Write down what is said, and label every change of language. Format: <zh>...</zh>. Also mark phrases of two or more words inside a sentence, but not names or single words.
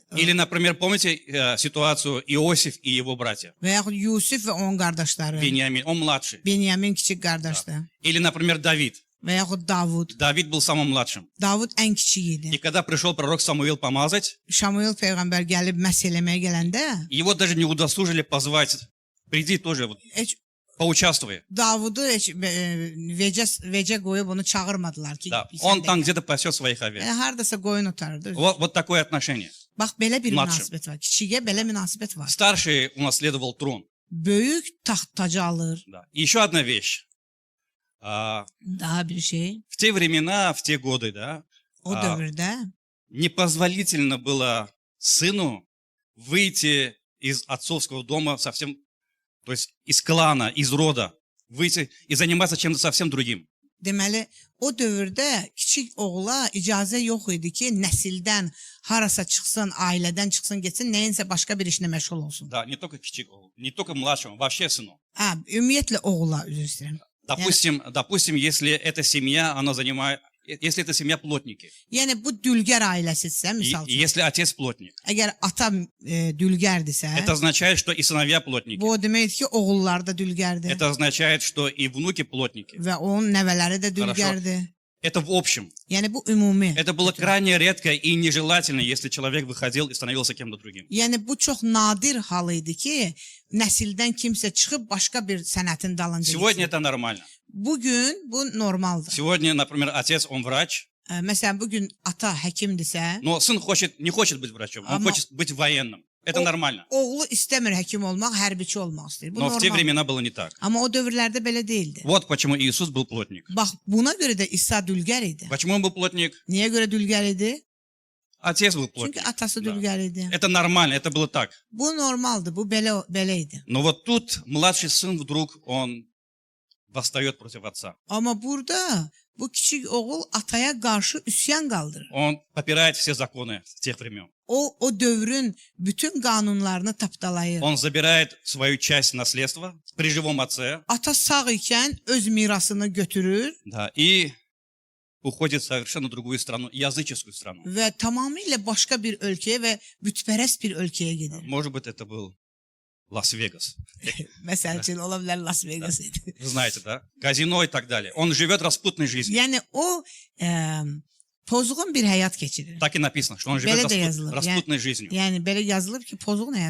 <ru>Или, например, помните ситуацию Иосиф и его братья?</ru> <az>Və yaxud Yusif və onun qardaşları.</az> <ru>Вениамин, он младший.</ru> <az>Benyamin kiçik qardaşdı.</az> <ru>Или, например, Давид.</ru> <az>Və yaxud Davud.</az> <ru>Давид был самым младшим.</ru> <az>Davud ən kiçik idi.</az> <ru>И когда пришел пророк Самуил помазать,</ru> <az>Şamuel peyğəmbər gəlib məs eləməyə gələndə,</az> <ru>его даже не удосужили позвать, приди тоже, вот,</ru> <az>heç</az> <ru>поучаствуй.</ru> <az>Davudu heç vecə qoyub onu çağırmadılar ki.</az> <ru>Да,</ru> <az>sən</az> <ru>он</ru> <az>də</az> <ru>там</ru> <az>gəl.</az> <ru>где-то пасет своих овец.</ru> <az>Hardasa qoyun otardı.</az> <ru>Вот такое отношение.</ru> <az>Bax belə bir</az> <ru>Mladшim.</ru> <az>münasibət var. Kiçiyə belə münasibət var.</az> <ru>Старший унаследовал трон.</ru> <az>Böyük taxt tacı alır.</az> <ru>Да. И еще одна вещь.</ru> <az>Daha bir şey.</az> <ru>В те времена, в те годы, да,</ru> <az>O dövrdə</az> <ru>непозволительно было сыну выйти из отцовского дома совсем, то есть из клана, из рода, выйти и заниматься чем-то совсем другим.</ru> <az>deməli o dövrdə kiçik oğula icazə yox idi ki, nəsildən harasa çıxsın, ailədən çıxsın, getsin, nəyinsə başqa bir işlə məşğul olsun.</az> <ru>Да, не только не только mладшему, вообще сыну.</ru> <az>Ümumiyyətlə oğula üzr istəyirəm.</az> <ru>Допустим, если эта семья, она занимает, если эта семья плотники,</ru> <az>Yəni bu dülgər ailəsidirsə,</az> <ru>и</ru> <az>misal üçün,</az> <ru>если отец плотник,</ru> <az>əgər ata dülgərdirsə,</az> <ru>это означает, что и сыновья плотники.</ru> <az>bu o deməkdir ki, oğullar da dülgərdir</az> <ru>Это означает, что и внуки плотники.</ru> <az>və onun nəvələri də dülgərdir.</az> <ru>Это в общем.</ru> <az>Yəni bu ümumi.</az> <ru>Это было крайне редко и нежелательно, если человек выходил и становился кем-то другим.</ru> <az>Yəni bu çox nadir hal idi ki, nəsildən kimsə çıxıb başqa bir sənətin dalınca</az> <ru>Сегодня</ru> <az>getsin.</az> <ru>это нормально.</ru> <az>Bugün bu normaldır.</az> <ru>Сегодня, например, отец, он врач,</ru> <az>Məsələn, bugün ata həkimdirsə,</az> <ru>но сын не хочет быть врачом, он хочет быть военным. Это нормально.</ru> <az>oğlu istəmir həkim olmaq, hərbiçi olmaq istəyir. Bu</az> <ru>Но в те</ru> <az>normal.</az> <ru>времена было не так.</ru> <az>Amma o dövrlərdə belə deyildi.</az> <ru>Вот почему Иисус был плотник.</ru> <az>Bax, buna görə də İsa dülgər idi.</az> <ru>Почему он был плотник?</ru> <az>Niyə görə dülgər idi?</az> <ru>Отец был</ru> <az>Çünki</az> <ru>плотник.</ru> <az>atası</az> <ru>Да.</ru> <az>dülgər idi.</az> <ru>Это нормально, это было так.</ru> <az>Bu normaldır, bu belə idi.</az> <ru>Но вот тут младший сын вдруг, он восстает против отца.</ru> <az>Amma burada bu kiçik oğul ataya qarşı üsyan qaldırır.</az> <ru>Он попирает все законы тех времен.</ru> <az>O dövrün bütün qanunlarını tapdalayır.</az> <ru>Он забирает свою часть наследства при живом отце,</ru> <az>Ata sağ ikən öz mirasını götürür</az> <ru>да, и уходит в совершенно другую страну, языческую страну.</ru> <az>və tamamilə başqa bir ölkəyə və bütpərəst bir ölkəyə gedir.</az> <ru>Может быть, это был Лас-Вегас.</ru> <az>Məsəl üçün ola bilər Las Vegas idi.</az> <ru>Вы знаете, да? Казино и так далее. Он живет распутной жизнью.</ru> <az>Yəni o pozğun bir həyat keçirir.</az> <ru>Так и написано, что он живет</ru> <az>Belə də yazılır.</az> <ru>распутной жизнью.</ru> <az>Yəni belə yazılıb ki, pozğun həyat</az>